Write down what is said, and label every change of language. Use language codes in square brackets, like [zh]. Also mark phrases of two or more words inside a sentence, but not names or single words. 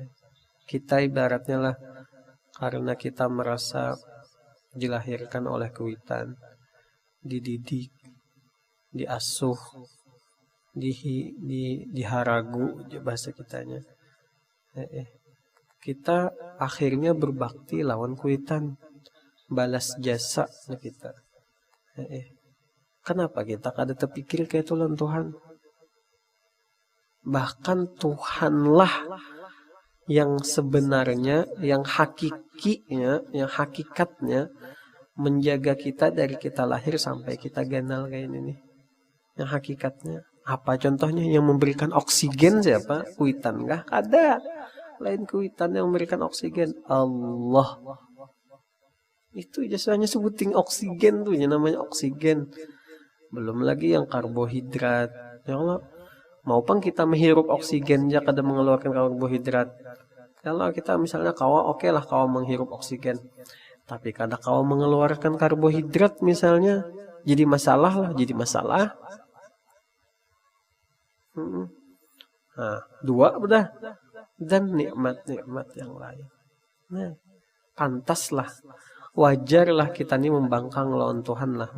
[id] Kita ibaratnya lah karena kita merasa dilahirkan oleh kuitan, dididik, diasuh, diharagu bahasa kitanya. Kita akhirnya berbakti lawan kuitan, balas jasa kita. [bjn] Kenapa kita kada terpikir kayak itu lawan Tuhan? [id] Bahkan Tuhanlah yang sebenarnya, yang hakikinya, yang hakikatnya menjaga kita dari kita lahir sampai kita ganal kayak ini nih. Yang hakikatnya apa contohnya? Yang memberikan oksigen siapa? [bjn] Kuitan kah? Ada. Lain kuitan yang memberikan oksigen, Allah. [id] Itu jasanya sebutin oksigen tuh, yang namanya oksigen. Belum lagi yang karbohidrat. Ya Allah, maupun kita menghirup oksigen aja kada mengeluarkan karbohidrat. [bjn] Kalau kita misalnya kawa oke lah kawa menghirup oksigen, tapi kada kawa mengeluarkan karbohidrat misalnya, jadi masalah. [id] Nah, dua udah. Dan nikmat-nikmat yang lain. Nah, pantaslah, wajarlah kita ini membangkang lawan Tuhan lah.